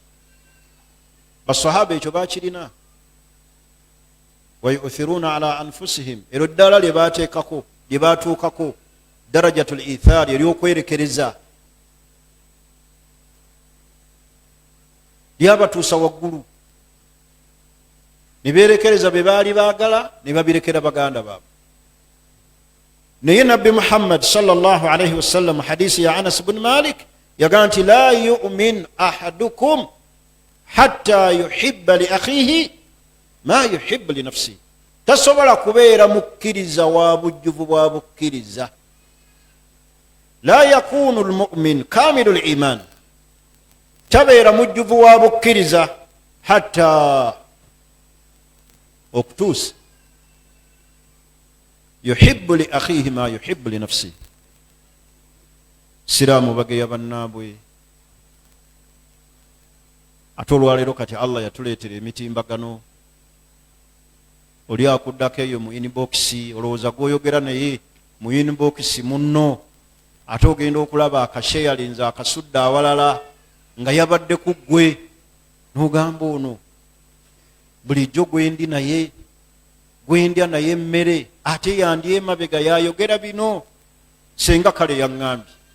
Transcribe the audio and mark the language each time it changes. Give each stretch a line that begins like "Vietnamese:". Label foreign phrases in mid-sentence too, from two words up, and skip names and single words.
Ganda: Basahaba ekyo bakirina.
Arabic: ويؤثرون على أنفسهم,
Ganda: ero ddala lye baateekako lye baatuukako,
Arabic: درجة الإيثار
Ganda: eryokwerekereza lyabatuusa waggulu, ne beerekereza be baali baagala ne babirekera baganda baabwe. Naye Nabbi Muhammad
Arabic: صلى الله عليه وسلم
Ganda: hadisi ya Anas bin Malik yagaa nti
Arabic: لا يؤمن أحدكم حتى يحب لأخيه ما يحب لنفسه.
Ganda: Tasobola kubeera mukkiriza wa bujjuvu bwa bukkiriza.
Arabic: لا يكون المؤمن كامل الإيمان,
Ganda: tabeera mujjuvu wa bukkiriza hatta okutuusa
Arabic: يحب لأخيه ما يحب لنفسه.
Ganda: Siraamu bageya bannaabwe. Ate olwaleero kati Allah yatuleetera emitimbagano. Oli akuddako eyo mu inbox, olowooza gw'oyogera naye mu inbox munno, ate ogenda okulaba akasheyalinza akasudde awalala nga yabadde ku ggwe, n'ogamba ono bulijjo gwendya naye emmere, ate yandi emabega yayogera bino, senga kale yaŋŋambye.